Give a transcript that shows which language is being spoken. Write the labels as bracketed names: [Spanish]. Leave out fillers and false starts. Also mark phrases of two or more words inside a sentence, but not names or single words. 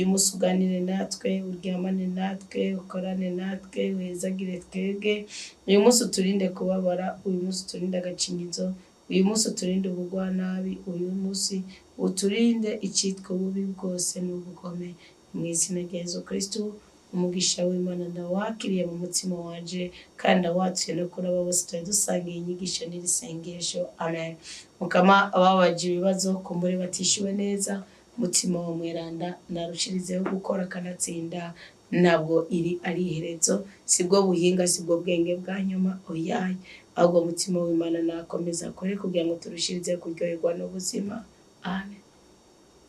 [Rundi] munsi uganire natwe uryamane natwe ukorane natwe wezagire twebwe uyu munsi uturinde kubabara uyu munsi uturinde agacinyizo uyu munsi uturinde ubugwanabi uyu munsi uturinde icyitwa ububi bwose n'ubugome mu izina rya Yesu Kristo umugisha w'Imana ndawakiriye mu mutima wanje kandi ndawatuye no kuri abo bose twari dusangiye inyigisho n'irisengesho. Amen. Mukama ababaje ibibazo kumbure batishyuwe neza, mutima wa mweranda narushirizeho gukora kanatsinda, ntabwo iri ari iherezo, sibwo buhinga, sibwo bwenge bwa nyuma, oyaye, ahubwo mutima w'Imana nakomeza akore kugira ngo turushirize kuryoherwa n'ubuzima.